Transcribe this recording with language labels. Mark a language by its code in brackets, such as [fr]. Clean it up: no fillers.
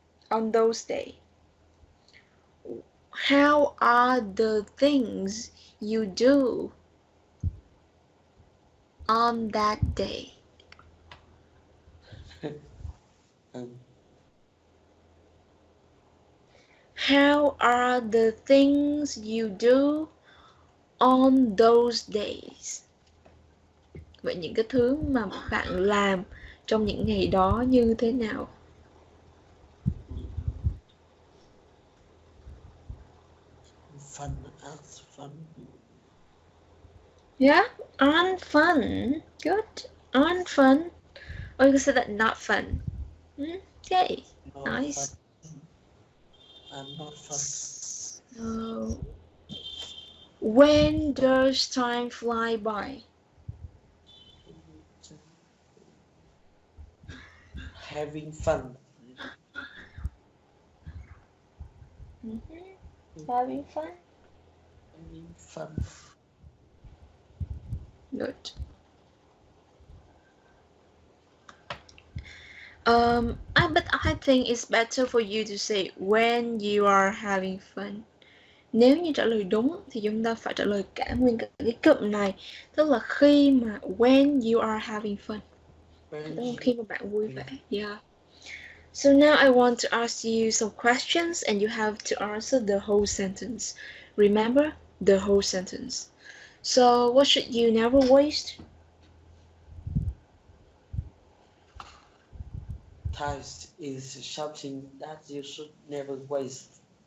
[en] On those days? How are the things you do on that day? um, How are the things you do on those days? [vi] Vậy những cái thứ mà bạn làm trong những ngày đó như thế nào? [en] fun as fun. Yeah, aren't fun. Good. Aren't fun. Or you can say that not fun. Okay, Not nice. fun. And not fun. So, when does time fly by? Having fun. Having fun. Having fun. Good. But I think it's better for you to say when you are having fun. [vi] Nếu như trả lời đúng thì chúng ta phải trả lời cả nguyên cả cái cụm này, tức là khi mà [en] when you are having fun, [vi] tức là khi mà bạn vui vẻ. [en] Yeah. So now I want to ask you some questions and you have to answer the whole sentence. Remember the whole sentence. So what should you never waste? Time is something that you should never waste.